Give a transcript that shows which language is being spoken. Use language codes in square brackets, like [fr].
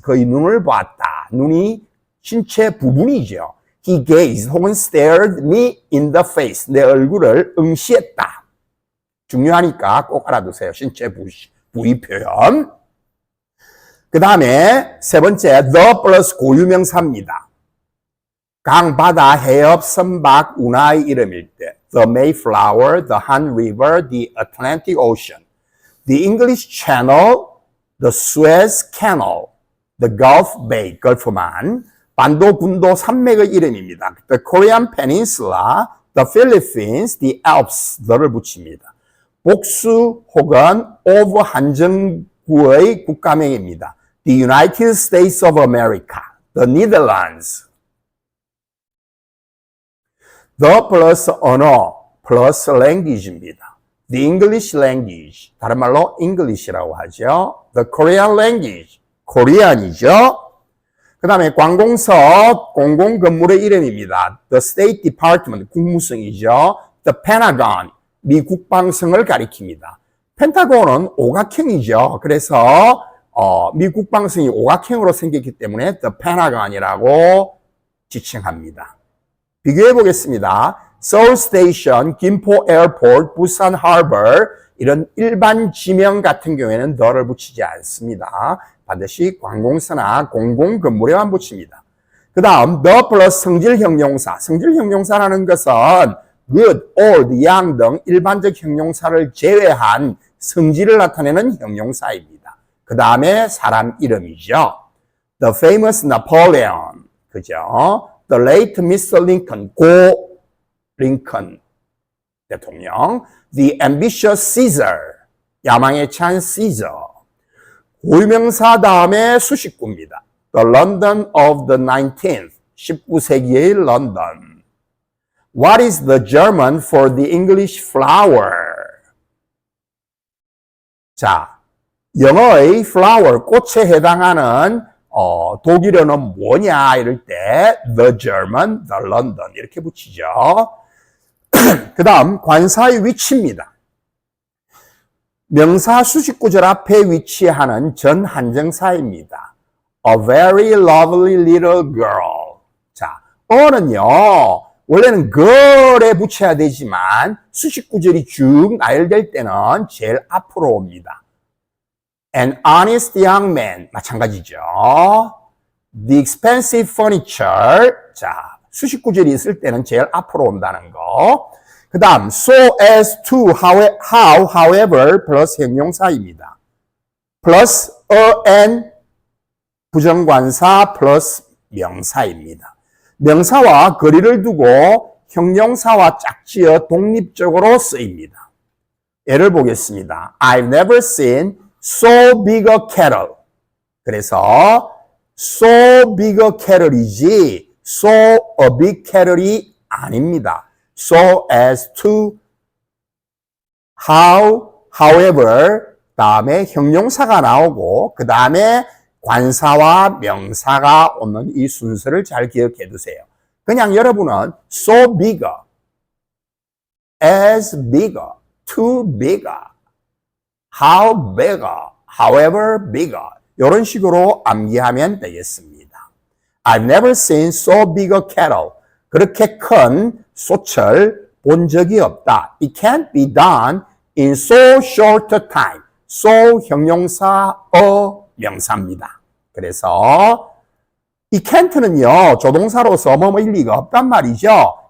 [ko] 그의 눈을 봤다. 눈이 신체 부분이죠. [en] He gazed [ko] 혹은 [en] stared me in the face. [ko] 내 얼굴을 응시했다. 중요하니까 꼭 알아두세요. 신체 부위 표현. 그 다음에 세 번째, the 플러스 고유명사입니다. 강, 바다, 해협, 선박, 운하의 이름일 때 the Mayflower, the Han River, the Atlantic Ocean, the English Channel, the Suez Canal, the Gulf Bay, 걸프만, 반도, 군도, 산맥의 이름입니다. [en] The Korean Peninsula, the Philippines, the Alps, the를 [ko] 붙입니다. 복수 혹은 of 한정구의 국가명입니다. [en] The United States of America, the Netherlands. The plus [ko] 언어 [en] plus language입니다. The English language, [ko] 다른 말로 English라고 하죠. [en] The Korean language, Korean이죠. [ko] 그 다음에 관공서, 공공건물의 이름입니다. [en] The State Department, [ko] 국무성이죠. The Pentagon, 미 국방성을 가리킵니다. 펜타곤은 오각형이죠. 그래서 미 국방성이 오각형으로 생겼기 때문에 The Pentagon이라고 지칭합니다. 비교해 보겠습니다. 서울 스테이션, 김포 에어포트, 부산 하버 이런 일반 지명 같은 경우에는 the를 붙이지 않습니다. 반드시 관공서나 공공건물에만 붙입니다. 그 다음 the 플러스 성질 형용사. 성질 형용사라는 것은 good, old, young 등 일반적 형용사를 제외한 성질을 나타내는 형용사입니다. 그 다음에 사람 이름이죠. [en] The famous Napoleon, [ko] 그죠? [en] The late Mr. [ko] Lincoln, 고 링컨 대통령. [en] The ambitious Caesar, [ko] 야망에 찬 [en] Caesar. [ko] 고유명사 다음에 수식구입니다. [en] The London of the 19th, [ko] 19세기의 런던. [en] What is the German for the English flower? [ko] 자, 영어의 flower, 꽃에 해당하는 독일어는 뭐냐 이럴 때 the German, the London 이렇게 붙이죠. 그 다음 관사의 위치입니다. 명사 수식구절 앞에 위치하는 전한정사입니다. [en] A very lovely little girl. [ko] 자, 어는요 원래는 girl에 붙여야 되지만 수식구절이 쭉 나열될 때는 제일 앞으로 옵니다. [en] An honest young man, [ko] 마찬가지죠. [en] The expensive furniture, [ko] 자, 수식구절이 있을 때는 제일 앞으로 온다는 거. 그 다음, so as to, how, however, 플러스 형용사입니다. 플러스 and, 부정관사 플러스 명사입니다. 명사와 거리를 두고 형용사와 짝지어 독립적으로 쓰입니다. 예를 보겠습니다. [en] I've never seen so big a kettle. [ko] 그래서 [en] so big a kettle이지 so a big kettle이 아닙니다. [ko] So as to, how, however, 다음에 형용사가 나오고 그 다음에 관사와 명사가 오는 이 순서를 잘 기억해 두세요. 그냥 여러분은 so bigger, as bigger, too bigger, how bigger, however bigger 이런 식으로 암기하면 되겠습니다. [en] I've never seen so big a kettle. [ko] 그렇게 큰 솥을 본 적이 없다. [en] It can't be done in so short a time. [ko] so 형용사 명사입니다. 그래서 이 can't는요 조동사로서 뭐뭐일 리가 없단 말이죠.